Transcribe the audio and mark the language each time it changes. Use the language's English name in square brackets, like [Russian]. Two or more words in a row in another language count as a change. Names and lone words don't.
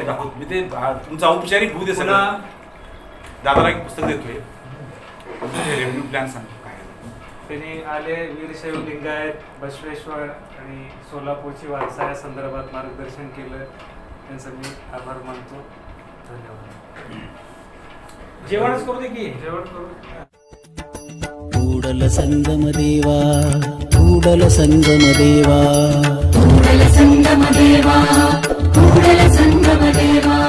[Marathi] मी ते तुमचा औपचारिक होऊ दे. सगळं दादाला एक पुस्तक देतोय, रेव्हेन्यू प्लॅन सांगतो काय. त्यांनी आले वीरशैव लिंगायत, बसवेश्वर आणि सोलापूरची वारसा या संदर्भात मार्गदर्शन केलं, त्यांचं मी आभार मानतो. धन्यवाद. जेवणच करू दे की जेवण करू. [Kannada] ಕೂಡಲ ಸಂಗಮ ದೇವಾ ಕೂಡಲ ಸಂಗಮ ದೇವಾ ಕೂಡಲ ಸಂಗಮ ದೇವಾ ಕೂಡಲ ಸಂಗಮ ದೇವಾ.